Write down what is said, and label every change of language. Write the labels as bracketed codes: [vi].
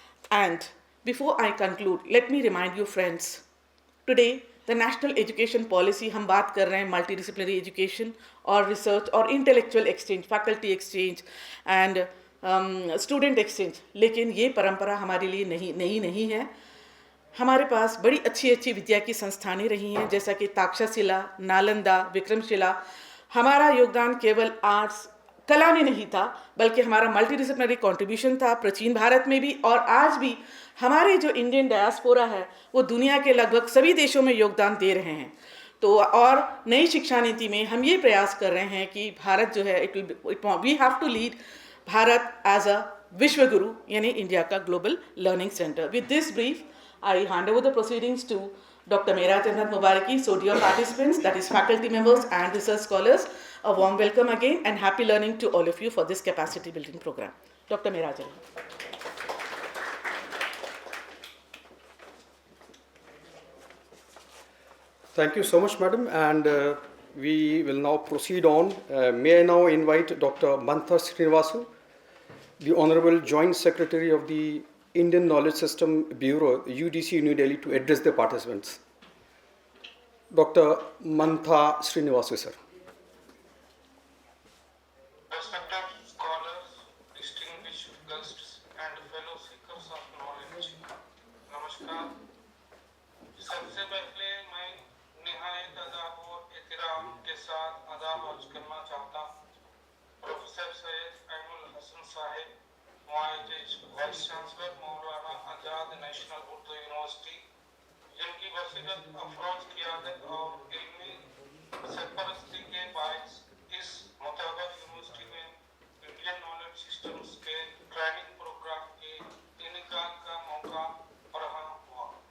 [en] And before I conclude, let me remind you friends, today the national education policy, [hi] हम बात कर रहे हैं [en] multidisciplinary education और research और intellectual exchange, faculty exchange and student exchange, [hi] लेकिन ये परंपरा हमारे लिए नहीं है. हमारे पास बड़ी अच्छी अच्छी विद्या की संस्थानें रही हैं, जैसा कि ताक्षशिला, नालंदा, विक्रमशिला. हमारा योगदान केवल आर्ट्स कला में नहीं था, बल्कि हमारा मल्टीडिसिप्लिनरी कंट्रीब्यूशन था प्राचीन भारत में भी, और आज भी हमारे जो इंडियन डायस्पोरा है वो दुनिया के लगभग सभी देशों में योगदान दे रहे हैं. तो और नई शिक्षा नीति में हम ये प्रयास कर रहे हैं कि भारत जो है [en] we have to lead Bharat as a vishwa guru, [hi] यानी इंडिया का global learning centre. [en] With this brief I hand over the proceedings to Dr. Mehraj Ahmed Mubaraki. So dear participants, that is faculty members and research scholars, a warm welcome again and happy learning to all of you for this capacity building program. Dr. Mehraj Ahmed. Thank you so much, madam. And we will now proceed on. May I now invite Dr. Mantha Srinivasu, the Honorable Joint Secretary of the Indian Knowledge System Bureau, UDC, New Delhi, to address the participants. Dr. Mantha Srinivasu, sir. Respected scholars, distinguished guests, and fellow seekers of knowledge, namaskar. [hi] सबसे पहले मैं निहायत अदब और एहतराम के साथ आदाब अर्ज करना चाहता हूँ professor Syed Ainul Hasan Sahib, vice chancellor Maulana Azad national Urdu university, जिनकी वसीयत अफरोज क़यादत और इल्मी सरपरस्ती के बायस इस मुताबिक यूनिवर्सिटी में इंडियन नॉलेज सिस्टम्स के ट्रेनिंग प्रोग्राम के इनेकाद का मौका फराहम हुआ.